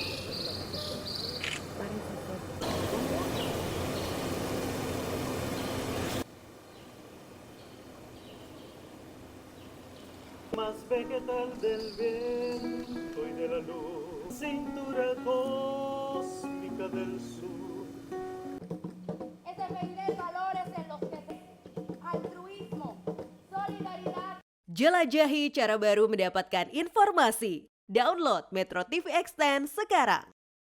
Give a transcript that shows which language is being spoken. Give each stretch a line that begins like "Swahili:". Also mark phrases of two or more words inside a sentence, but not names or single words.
Spanish: Más vegetal del viento y de la luz, cintura cósmica del sur. Es defender valores en los que altruismo, solidaridad.
Indonesian: Jelajahi cara baru mendapatkan informasi. Download Metro TV Extend sekarang.